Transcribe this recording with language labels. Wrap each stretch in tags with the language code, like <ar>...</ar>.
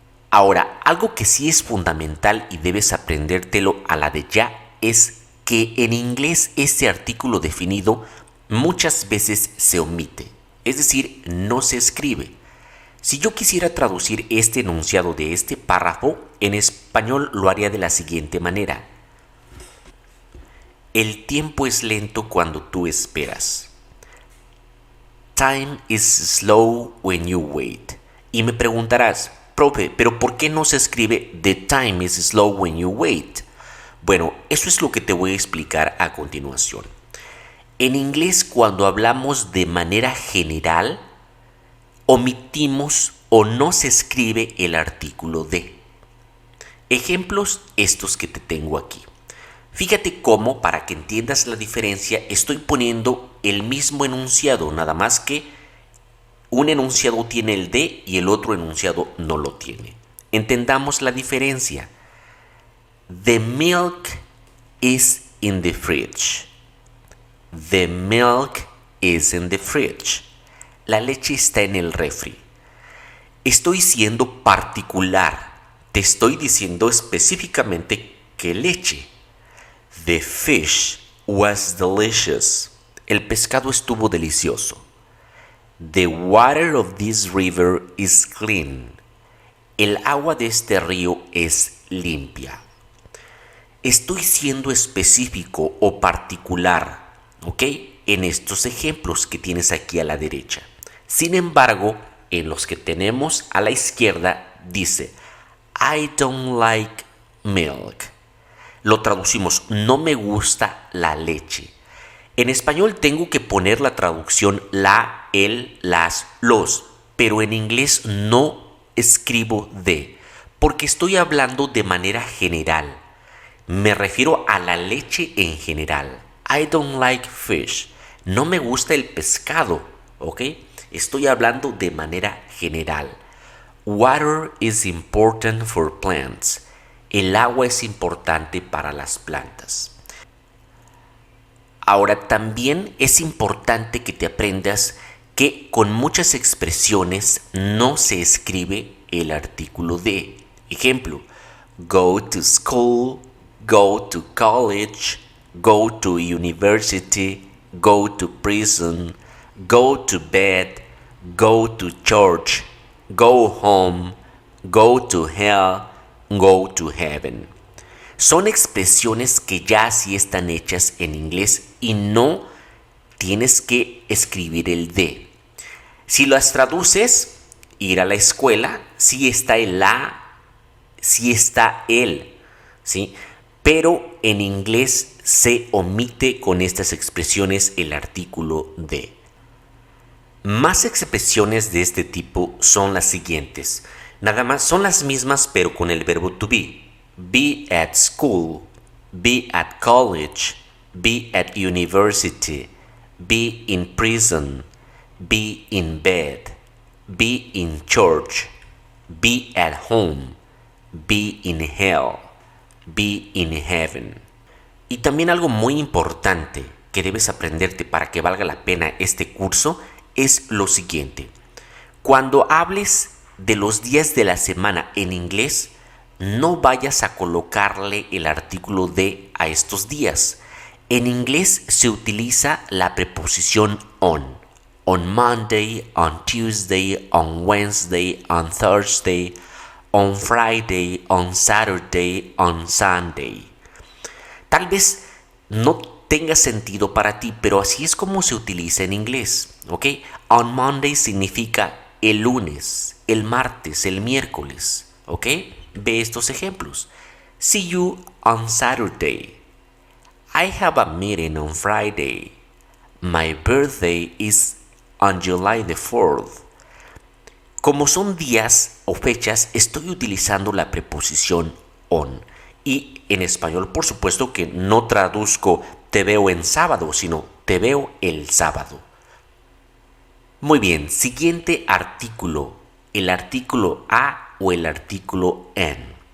<es>Ahora, algo que sí es fundamental y debes aprendértelo a la de ya es que en inglés este artículo definido muchas veces se omite, es decir, no se escribe. Si yo quisiera traducir este enunciado de este párrafo, en español lo haría de la siguiente manera. El tiempo es lento cuando tú esperas.</es> <en>Time is slow when you wait.</en> <es>Y me preguntarás, profe, ¿pero por qué no se escribe</es> <en>the time is slow when you wait?</en> <es>Bueno, eso es lo que te voy a explicar a continuación. En inglés, cuando hablamos de manera general, omitimos o no se escribe el artículo de. Ejemplos estos que te tengo aquí. Fíjate cómo, para que entiendas la diferencia, estoy poniendo el mismo enunciado, nada más que un enunciado tiene el de y el otro enunciado no lo tiene. Entendamos la diferencia.</es> <en>The milk is in the fridge. The milk is in the fridge.</en> <es>La leche está en el refri. Estoy siendo particular. Te estoy diciendo específicamente qué leche.</es> <en>The fish was delicious.</en> <es>El pescado estuvo delicioso.</es> <en>The water of this river is clean.</en> <es>El agua de este río es limpia. Estoy siendo específico o particular, ¿ok? En estos ejemplos que tienes aquí a la derecha. Sin embargo, en los que tenemos a la izquierda dice</es> <en>I don't like milk.</en> <es>Lo traducimos, no me gusta la leche. En español tengo que poner la traducción la, el, las, los, pero en inglés no escribo de, porque estoy hablando de manera general. Me refiero a la leche en general.</es> <en>I don't like fish.</en> <es>No me gusta el pescado, ¿ok? Estoy hablando de manera general.</es> <en>Water is important for plants.</en> <es>El agua es importante para las plantas. Ahora, también es importante que te aprendas que con muchas expresiones no se escribe el artículo de.</es> <en>Ejemplo, go to school, go to college, go to university, go to prison, go to bed, go to church, go home, go to hell, go to heaven.</en> <es>Son expresiones que ya sí están hechas en inglés y no tienes que escribir el de. Si las traduces, ir a la escuela, sí está el la, sí está el, ¿sí? Pero en inglés se omite con estas expresiones el artículo de. Más expresiones de este tipo son las siguientes. Nada más son las mismas pero con el verbo to be.</es> <en>Be at school, be at college, be at university, be in prison, be in bed, be in church, be at home, be in hell, be in heaven.</en> <es>Y también algo muy importante que debes aprenderte para que valga la pena este curso es lo siguiente. Cuando hables de los días de la semana en inglés, no vayas a colocarle el artículo de a estos días. En inglés se utiliza la preposición on.</es> <en>On Monday, on Tuesday, on Wednesday, on Thursday, on Friday, on Saturday, on Sunday.</en> <es>Tal vez no tenga sentido para ti, pero así es como se utiliza en inglés, ¿ok? On Monday significa el lunes, el martes, el miércoles, ¿ok? Ve estos ejemplos.</es> <en>See you on Saturday. I have a meeting on Friday. My birthday is on July the 4th.</en> <es>Como son días o fechas, estoy utilizando la preposición on. Y en español, por supuesto que no traduzco te veo en sábado, sino te veo el sábado. Muy bien, siguiente artículo, el artículo a o el artículo an.</es>